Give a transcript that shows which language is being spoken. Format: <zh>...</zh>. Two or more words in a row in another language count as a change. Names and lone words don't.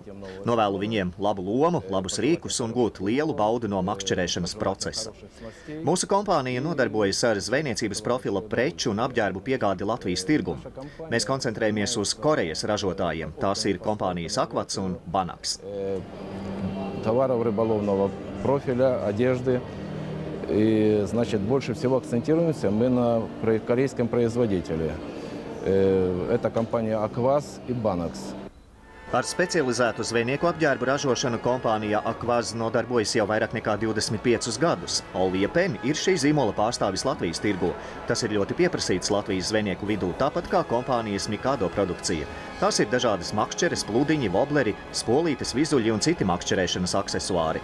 <lv>Novēlu viņiem labu lomu, labus rīkus un gūt lielu baudu no makšķerēšanas procesa. Mūsu kompānija nodarbojas ar zvejniecības profila preču un apģērbu piegādi Latvijas tirgumu. Mēs koncentrējamies uz Korejas ražotājiem. Tās ir kompānijas Akvats un Banaks.</lv> <ru>Товаров рыболовного профиля, одежды. И, значит, больше всего акцентируемся мы на корейском производителе. Это компания Аквас и Банакс.</ru> <lv>Ar specializētu zvejnieku apģērbu ražošanu kompānija Akvaz nodarbojas jau vairāk nekā 25 gadus. Olvija Pen ir šī zīmola pārstāvis Latvijas tirgu. Tas ir ļoti pieprasīts Latvijas zvejnieku vidū, tāpat kā kompānijas Mikado produkcija. Tās ir dažādas makšķeres, pludiņi, vobleri, spolītes, vizuļi un citi makšķerēšanas aksesuāri.</lv>